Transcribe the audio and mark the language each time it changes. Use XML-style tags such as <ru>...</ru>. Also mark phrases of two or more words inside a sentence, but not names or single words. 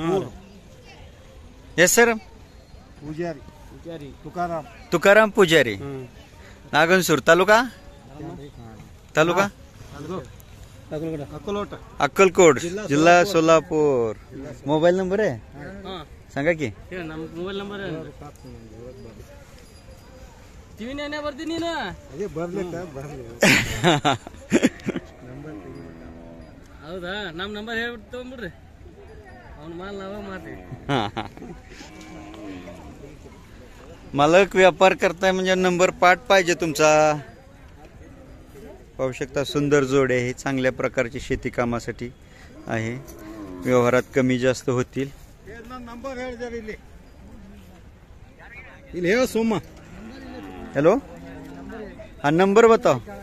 <en>yes sir. तुकाराम पुजारी.</en> <mr>नागणसूर. तालुका अक्कलकोट जिल्हा सोलापूर.</mr> <en>mobile number</en> <mr>आहे सांगा की.</mr> <en>mobile number</en> <kn>ಹೌದಾ? ನಮ್ಮ ನಂಬರ್ ಹೇಳ್ಬಿಟ್ಟು ತಗೊಂಡ್ಬಿಡ್ರಿ, ಅವ್ನ ಮಾಲ್ ನಾವೇ ಮಾಡ್ತೀವಿ.</kn> <mr>मालक व्यापार करताय म्हणजे नंबर पाठ पाहिजे तुमचा. पाहू शकता सुंदर जोड आहे, चांगल्या प्रकारची शेती कामासाठी आहे. व्यवहारात कमी जास्त होतील.</mr> <kn>ನಂಬರ್ ಹೇಳಿದಾರೆ ಇಲ್ಲಿ ಇಲ್ಲಿ ಹೇಳ ಸೋಮ</kn> <hi>हेलो हाँ नंबर बताओ</hi>